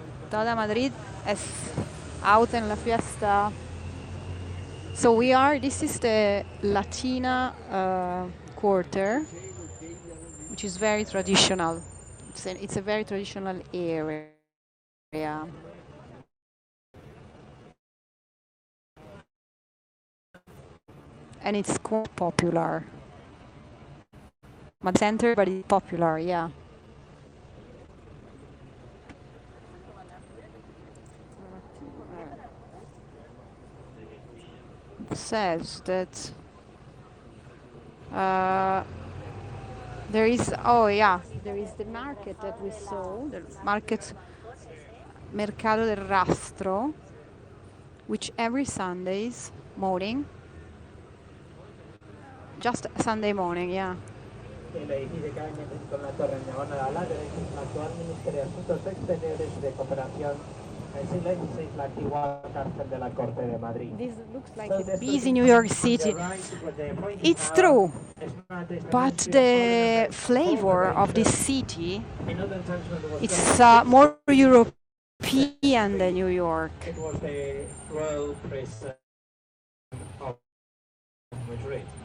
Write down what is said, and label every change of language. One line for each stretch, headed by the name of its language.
Spanish: Toda Madrid es out en la fiesta.
English: So this is the Latina Quarter, which is very traditional. It's a very traditional area. And it's quite popular. Madrid center, but it's popular, yeah. Says that there is the market that we saw, the market Mercado del Rastro, which every Sundays morning, just Sunday morning, yeah.
Spanish: El edificio que hay con la torre neona a la derecha es el actual Ministerio de Asuntos Exteriores de Cooperación. En el siglo XVI, la antigua cárcel de la Corte de Madrid.
English: This looks like a busy New York City. It's true, but the flavor of this city, it's more European than New York. It was the royal prison of Madrid.